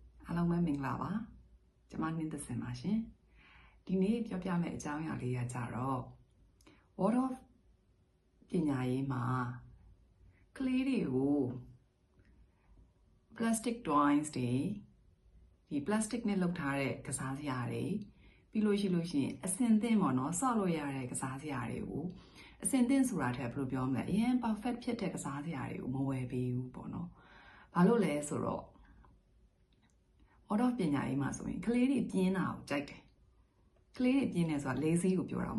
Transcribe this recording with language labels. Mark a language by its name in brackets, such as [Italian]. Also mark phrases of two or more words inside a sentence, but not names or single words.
[Burmese] အားလုံးပဲမင်္ဂလာပါကျမနှင်းသစင်ပါရှင်ဒီနေ့ပြောပြမယ့်အကြောင်းအရာလေးကကြတော့ [English] World of [Burmese] ပညာရေးမှာကလေးတွေကို [English] plastic toys [Burmese] တွေဒီ plastic နဲ့လုပ်ထားတဲ့ကစားစရာတွေပြီးလို့ရှိရင်အစ င်သင့်ပေါ့နော်ဆော့လို့ရတဲ့ကစားစရာတွေကိုအစင်သင့်ဆိုတာထက်ဘယ်လိုပြောမလဲအရင် perfect ဖြစ်တဲ့ကစားစရာတွေကိုမဝယ်ပေးဘူးပေါ့နော်ဘာလို့ လဲဆိုတော့ [English] World of [Burmese] ပညာရေးမှာဆိုရင်ကလေးတွေပြင်းတာကိုကြိုက်တယ်ကလေးတွေပြင်းတယ်ဆိုတာ lazy ကိုပြောတာမ